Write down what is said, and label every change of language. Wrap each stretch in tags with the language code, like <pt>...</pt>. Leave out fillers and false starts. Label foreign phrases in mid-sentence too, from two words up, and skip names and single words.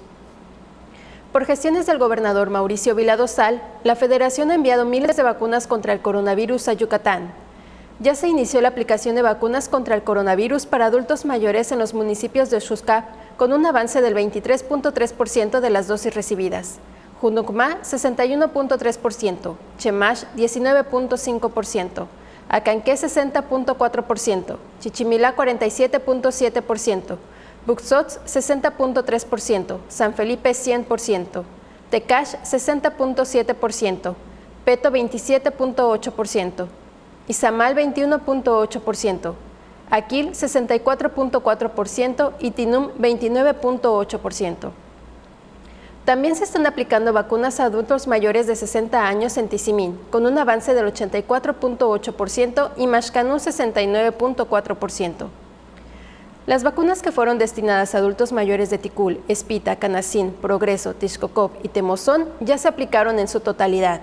<es>Por gestiones del gobernador Mauricio Vila Dosal, la Federación ha enviado miles de vacunas contra el coronavirus a Yucatán. Ya se inició la aplicación de vacunas contra el coronavirus para adultos mayores en los municipios de Xuscap, con un avance del 23.3% de las dosis recibidas. Junucmá, 61.3%, Chemash, 19.5%, Acanqué, 60.4%, Chichimilá, 47.7%, Buxots, 60.3%, San Felipe, 100%, Tecash, 60.7%, Peto, 27.8%, Izamal, 21.8%, Aquil, 64.4% y Tinum, 29.8%. También se están aplicando vacunas a adultos mayores de 60 años en Tizimín, con un avance del 84.8% y Maxcanú, 69.4%. Las vacunas que fueron destinadas a adultos mayores de Ticul, Espita, Canacín, Progreso, Tixcocop y Temozón ya se aplicaron en su totalidad.</es>